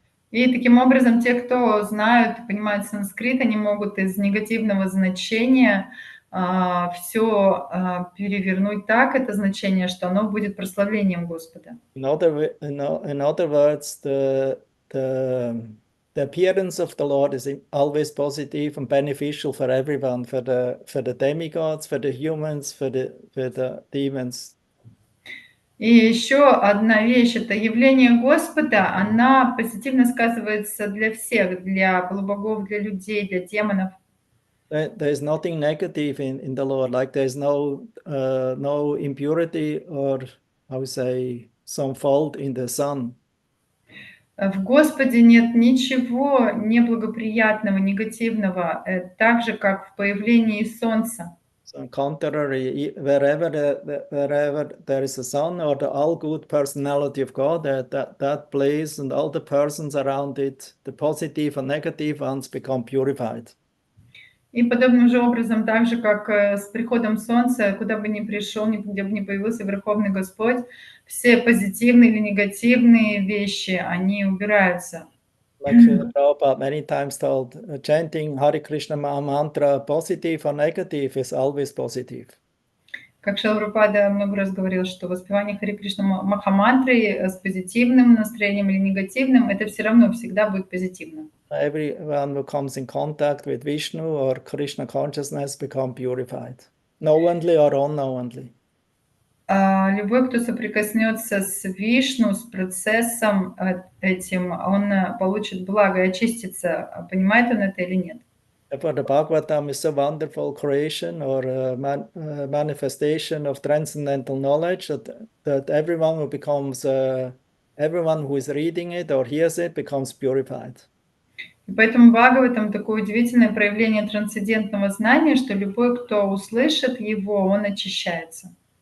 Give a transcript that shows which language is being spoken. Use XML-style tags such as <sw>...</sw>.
<ru>И таким образом те, кто знают, понимают санскрит, они могут из негативного значения все перевернуть так, это значение, что оно будет прославлением Господа.</ru> <en>In other words, the appearance of the Lord is always positive and beneficial for everyone, for the demigods, for the humans, for the demons.</en> <ru>И еще одна вещь — это явление Господа, она позитивно сказывается для всех, для полубогов, для людей, для демонов.</ru> <en>There is nothing negative in the Lord, like there is no impurity or how we say some fault in the sun.</en> <ru>В Господе нет ничего неблагоприятного, негативного, так же, как в появлении солнца.</ru> <en>So on contrary, wherever there is a sun or the all good personality of God, that place and all the persons around it, the positive and negative ones become purified.</en> <ru>И подобным же образом, так же, как с приходом солнца, куда бы ни пришел, где бы ни появился Верховный Господь, все позитивные или негативные вещи, они убираются.</ru> <en>Like Prabhupada many times told, chanting Hare Krishna mantra, positive or negative, is always positive.</en> <ru>Как Шрила много раз говорил, что воспевание Харе Кришна Махамантры с позитивным настроением или негативным, это все равно всегда будет позитивным.</ru> <en>Everyone who comes in contact with Vishnu or Krishna consciousness become purified, knowingly or unknowingly.</en> <ru>Любой, кто соприкоснется с Вишну, с процессом этим, он получит благо и очистится. Понимает он это или нет?</ru> <en>Therefore, the Bhagavatam is a wonderful creation or manifestation of transcendental knowledge that everyone who becomes, everyone who is reading it or hears it becomes purified.</en> <ru>И поэтому Бхагаватам такое удивительное проявление трансцендентного знания, что любой, кто услышит его, он очищается.</ru>